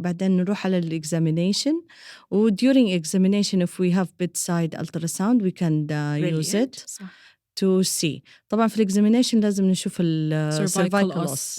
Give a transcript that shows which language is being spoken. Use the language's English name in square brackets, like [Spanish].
[Arabic] بعدين نروح على examination. [English] During examination, if we have bedside ultrasound, we can use it to see. [Arabic] طبعا في examination لازم نشوف cervical os.